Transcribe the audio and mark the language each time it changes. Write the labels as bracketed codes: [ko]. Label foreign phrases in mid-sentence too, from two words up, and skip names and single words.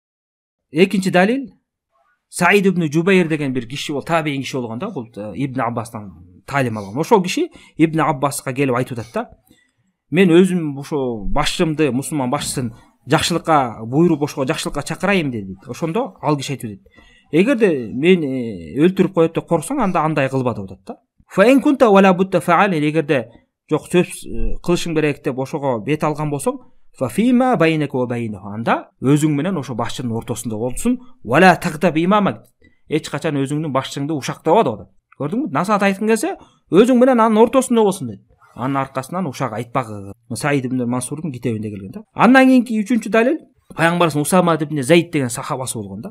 [ky] Экинчи далил Саид ибн Жубайр деген бир киши бол, табиин киши болгон да, бул Ибн Аббастан талим алган. Ошол киши Ибн Аббаска келип айтып атат да. Мен өзүм ошо башчымды, мусулман башчысын жакшылыкка буйруп, ошого жакшылыкка чакырайм dedi. Ошондо ал киши айтып атат. Эгерде мен өлтүрүп коет деп корксоң, анда андай кылба деп атат да. [ar] فإن كنت ولا بد فاعلا, [ky] эгерде жок сөз кылышың керек деп ошого бет алган болсоң, [ar] ففيما بينك وبينه, [ky] анда өзүң менен ошо башчынын ортосунда болсун. [ar] ولا تغتب إمامك, [ky] эч качан өзүңдүн башчыңды ушактаба деп атат. Көрдүңбү? Насаат айткың келсе, өзүң менен анын ортосунда болсун дейт. Анын аркасынан ушак айтпагы. Саид ибн Мансурдун китебинде келген да. Андан кийинки үчүнчү далил пайгамбарыбыз Усама ибн Зайд деген сахабасы болгон да.